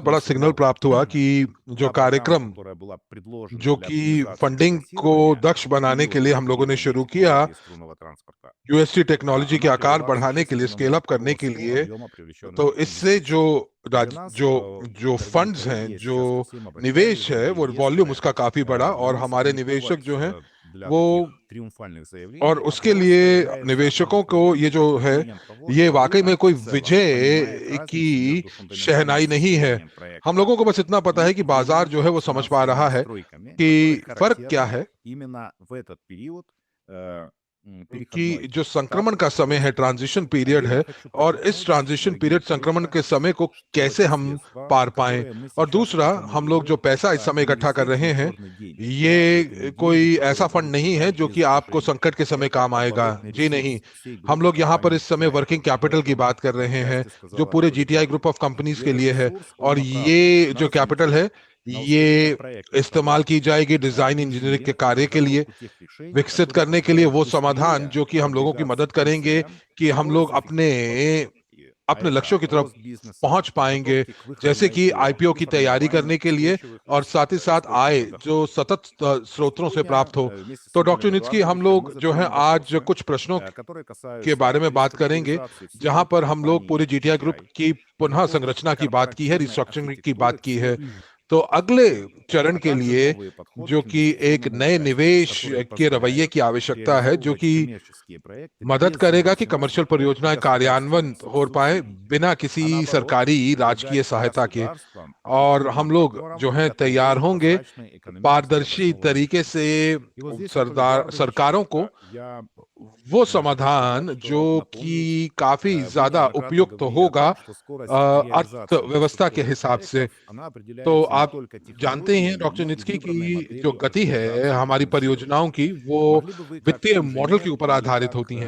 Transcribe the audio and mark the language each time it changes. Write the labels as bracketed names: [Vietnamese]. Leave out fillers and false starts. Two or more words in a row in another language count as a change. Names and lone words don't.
[Russian] существенный [Hindi] बड़ा सिग्नल [Russian] сигнал. [Hindi] प्राप्त हुआ कि जो [Russian] Та программа, [Hindi] कार्यक्रम [Russian] которая была предложена [Hindi] जो [Russian] для [Hindi] कि [Russian] оптимизации [Hindi] फंडिंग को [Russian] финансирования [Hindi] दक्ष [Russian] в [Hindi] बनाने [Russian] период [Hindi] के लिए हम लोगों ने [Russian] внедрения [Hindi] शुरू किया, [Russian] технологии струнного транспорта, [Hindi] यूएसटी टेक्नोलॉजी के [Russian] она [Hindi] आकार [Russian] привела к [Hindi] बढ़ाने के लिए, स्केल [Russian] существенному [Hindi] अप करने के [Russian] росту [Hindi] लिए, [Russian] объема привлеченных [Hindi] तो इससे जो [Russian] инвестиций. Для нас, [Hindi] जो [Russian] дорогие [Hindi] फंड्स हैं, [Russian] коллеги, я [Hindi] जो [Russian] сейчас ко всем обращаюсь, [Hindi] निवेश है, [Russian] дорогие [Hindi] वो वॉल्यूम [Russian] инвесторы, [Hindi] उसका काफी बढ़ा, [Russian] для [Hindi] और [Russian] нас [Hindi] हमारे [Russian] не [Hindi] निवेशक [Russian] повод [Hindi] जो हैं [Russian] для [Hindi] वो, [Russian] таких триумфальных [Hindi] और [Russian] заявлений, а [Hindi] उसके [Russian] просто [Hindi] लिए [Russian] является [Hindi] निवेशकों को ये [Russian] подтверждением [Hindi] जो है, [Russian] того, [Hindi] ये [Russian] что [Hindi] वाकई में [Russian] рынок [Hindi] कोई [Russian] в целом [Hindi] विजय [Russian] понимает разницу [Hindi] की [Russian] между фундаментальным [Hindi] शहनाई नहीं है। [Russian] состоянием [Hindi] हम [Russian] проекта [Hindi] लोगों को बस इतना पता है [Russian] и [Hindi] कि बाजार जो है वो समझ पा [Russian] финансовыми [Hindi] रहा है [Russian] настройками, [Hindi] कि [Russian] которые [Hindi] फर्क क्या [Russian] характерны [Hindi] है, [Russian] именно в этот период [Hindi] कि [Russian] переходной [Hindi] जो [Russian] этап. [Hindi] संक्रमण का समय है, [English] transition period [Hindi] है, [Russian] Отдельно хочу [Hindi] और इस [Russian] подчеркнуть, [Hindi] ट्रांजिशन [Russian] дорогие [Hindi] पीरियड संक्रमण [Russian] коллеги, [Hindi] के समय को [Russian] что [Hindi] कैसे [Russian] те [Hindi] हम [Russian] средства, [Hindi] पार पाएं। [Russian] которые мы [Hindi] और [Russian] сейчас [Hindi] दूसरा, हम लोग जो [Russian] аккумулируем, [Hindi] पैसा इस [Russian] это [Hindi] समय [Russian] не [Hindi] इकट्ठा कर रहे [Russian] действительно [Hindi] हैं, [Russian] черный день. Это [Hindi] ये [Russian] не [Hindi] कोई [Russian] деньги, [Hindi] ऐसा [Russian] которые [Hindi] फंड [Russian] будут [Hindi] नहीं है [Russian] лежать [Hindi] जो [Russian] без [Hindi] कि आपको [Russian] движения. [Hindi] संकट के समय [Russian] Это [Hindi] काम आएगा। [Russian] оборотный [Hindi] जी नहीं, [Russian] ресурс всей [Hindi] हम [Russian] группы [Hindi] लोग यहाँ पर [Russian] компаний [Hindi] इस समय [Russian] GTI. [English] working capital [Hindi] की [Russian] Об [Hindi] बात कर [Russian] этом [Hindi] रहे हैं, [Russian] отчасти [Hindi] जो [Russian] сказала [Hindi] पूरे [Russian] Оля [Hindi] जीटीआई [Russian] Павловна. [English] group of companies [Russian] И [Hindi] के [Russian] этот [Hindi] लिए है, [Russian] ресурс, [Hindi] और [Russian] он направлен [Hindi] ये [Russian] на [Hindi] जो कैपिटल [Russian] развитие, [Hindi] है, [Russian] на [Hindi] ये [Russian] ускорение проектов, [Hindi] इस्तेमाल की जाएगी [English] design engineering [Hindi] के [Russian] инжиниринг, [Hindi] कार्य के लिए, [Russian] разработку тех решений, [Hindi] विकसित [Russian] которые [Hindi] करने के लिए, [Russian] позволят [Hindi] वो समाधान [Russian] быстрее [Hindi] जो कि हम लोगों की [Russian] продвигаться [Hindi] मदद [Russian] к тем [Hindi] करेंगे [Russian] целям, [Hindi] कि हम [Russian] которые [Hindi] लोग अपने [Russian] зафиксированы в стратегии. А [Hindi] अपने [Russian] это [Hindi] लक्ष्यों की तरफ [Russian] рост бизнеса, [Hindi] पहुंच पाएंगे, [Russian] подготовки к выходу [Hindi] जैसे [Russian] на [Hindi] कि [Russian] IPO [Hindi] आईपीओ [Russian] и [Hindi] की तैयारी [Russian] формирование [Hindi] करने के लिए, [Russian] устойчивых [Hindi] और साथ ही साथ आय [Russian] источников [Hindi] जो [Russian] дохода. [Hindi] सतत स्रोतों से [Russian] Сегодня [Hindi] प्राप्त हो। [Russian] вместе с [Hindi] तो [Russian] Игорем [Hindi] डॉक्टर नित्सकी, हम [Russian] Эдуардовичем [Hindi] लोग [Russian] мы [Hindi] जो है [Russian] затронем [Hindi] आज [Russian] вопросы, [Hindi] कुछ प्रश्नों [Russian] которые [Hindi] के [Russian] касаются [Hindi] बारे में बात करेंगे, [Russian] реструктуризации всей [Hindi] जहां [Russian] группы [Hindi] पर हम लोग पूरे [Russian] компаний [Hindi] जीटीआई ग्रुप [Russian] GTI [Hindi] की [Russian] и [Hindi] पुनः [Russian] разработки [Hindi] संरचना की बात की है, [Russian] корпоративной [Hindi] रिस्ट्रक्चरिंग की बात [Russian] архитектуры [Hindi] की [Russian] всей [Hindi] है। [Russian] группы. [Hindi] तो अगले चरण [Russian] А [Hindi] के [Russian] также [Hindi] लिए, [Russian] новые подходы [Hindi] जो [Russian] к [Hindi] कि एक [Russian] инвестиционному [Hindi] नए [Russian] участию, [Hindi] निवेश [Russian] которые [Hindi] के रवैये [Russian] позволяют [Hindi] की आवश्यकता है, जो [Russian] реализовывать [Hindi] कि [Russian] коммерческие проекты [Hindi] मदद [Russian] без [Hindi] करेगा कि [Russian] зависимости [Hindi] कमर्शियल [Russian] от [Hindi] परियोजनाएं कार्यान्वयन [Russian] государственных [Hindi] हो पाए [Russian] субсидий, [Hindi] बिना [Russian] а [Hindi] किसी [Russian] наоборот, [Hindi] सरकारी राजकीय [Russian] помогать [Hindi] सहायता के। [Russian] государствам и [Hindi] और हम [Russian] крупным [Hindi] लोग [Russian] партнерам [Hindi] जो हैं [Russian] готовить [Hindi] तैयार होंगे [Russian] прозрачные, экономически [Hindi] पारदर्शी [Russian] обоснованные [Hindi] तरीके [Russian] решения. [Hindi] से [Russian] И вот здесь, Анатолий Эдуардович, [Hindi] सरकारों को [Russian] я [Hindi] वो समाधान जो कि काफी ज्यादा उपयुक्त होगा अर्थव्यवस्था के हिसाब से। तो आप जानते ही हैं डॉक्टर नित्स्की की जो गति है हमारी परियोजनाओं की, वो वित्तीय मॉडल के ऊपर आधारित होती हैं।